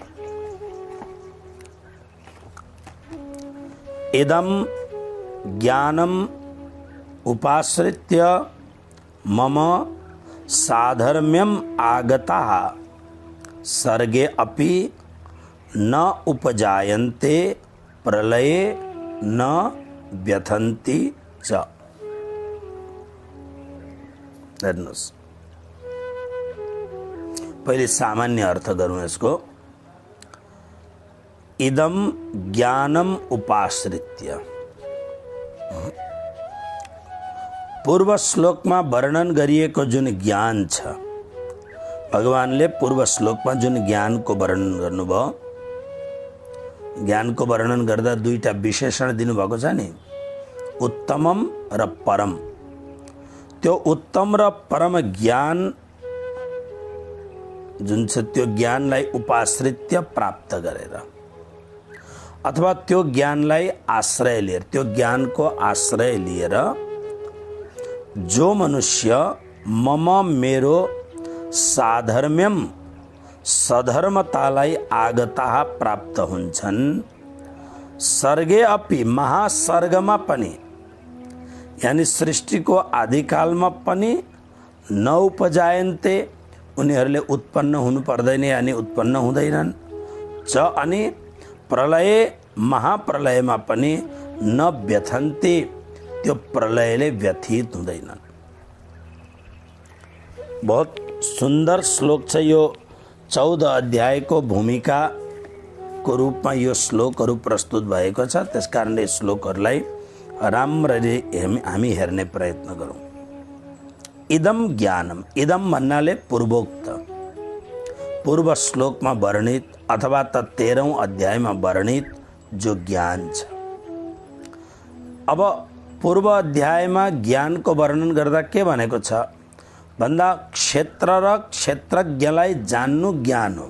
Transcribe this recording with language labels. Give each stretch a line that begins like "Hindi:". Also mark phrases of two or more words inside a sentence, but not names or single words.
Sanskrit: इदं ज्ञानम् उपाश्रित्य मम साधर्म्यम आगताः सर्गे अपि न उपजायन्ते प्रलये न व्यथन्ति च।
Nepali: हेर्नुहोस्, पहिले सामान्य अर्थ गरौँ यसको।
Sanskrit: इदम ज्ञानम उपाश्रित्य,
Nepali: पूर्व श्लोकमा वर्णन गरिएको जुन ज्ञान छ, भगवानले पूर्व श्लोकमा जुन ज्ञानको वर्णन गर्नुभयो, ज्ञानको वर्णन गर्दा दुईटा विशेषण दिनुभएको छ नि, उत्तमम र परम। त्यो उत्तम र परम ज्ञान जुन छ त्यो ज्ञानलाई उपाश्रित्य प्राप्त गरेर अथवा त्यो ज्ञानलाई आश्रय लिएर, त्यो ज्ञानको आश्रय लिएर जो मनुष्य मम मेरो साधर्म्यम सधर्मतालाई आगताः प्राप्त हुन्छन्,
Sanskrit: सर्गे अपि
Nepali: महासर्गमा पनि यानी सृष्टिको आदिकालमा पनि नउपजायन्ते, उनीहरूले उत्पन्न हुनु पर्दैन यानी उत्पन्न हुँदैनन्, च अनि प्रलय महाप्रलयमा पनि
Sanskrit: न व्यथन्ते,
Nepali: त्यो प्रलयले व्यथित हुँदैनन्। बहुत सुन्दर श्लोक छ यो। 14 अध्यायको भूमिकाको रूपमा यो श्लोकहरू प्रस्तुत भएको छ। त्यसकारणले श्लोकहरूलाई राम्ररी हामी हेर्ने प्रयत्न गरौँ।
Sanskrit: इदम ज्ञानम,
Nepali: इदम भन्नाले पूर्वोक्त, पूर्व श्लोकमा वर्णित अथवा त 13औं अध्यायमा वर्णित जो ज्ञान छ। अब पूर्व अध्यायमा ज्ञानको वर्णन गर्दा के भनेको छ भन्दा क्षेत्र र क्षेत्रज्ञलाई जान्नु ज्ञान हो।